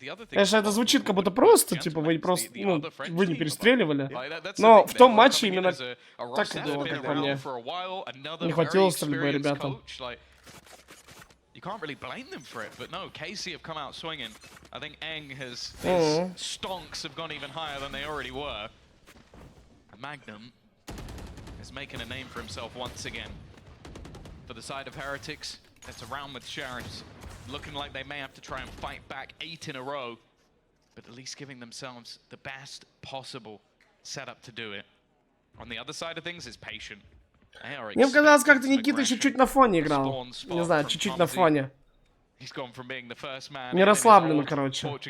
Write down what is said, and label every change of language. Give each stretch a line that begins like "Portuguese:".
Russian: Конечно, это звучит как будто просто, типа, вы просто, ну, вы не перестреливали. Но в том матче именно так и было, как по мне. Не хватило стрельбы ребятам.
English: You can't really blame them for it, but no, KC have come out swinging. I think Eng has, his stonks have gone even higher than they already were. Magnum is making a name for himself once again. For the side of Heretics, it's around with Sheriffs. looking like they may have to try and fight back 8 in a row, but at least giving themselves the best possible setup to do it. On the other side of things is patient.
Russian: Мне показалось, как-то Никита чуть-чуть на фоне играл. Не знаю, чуть-чуть на фоне. Не расслабленно, короче.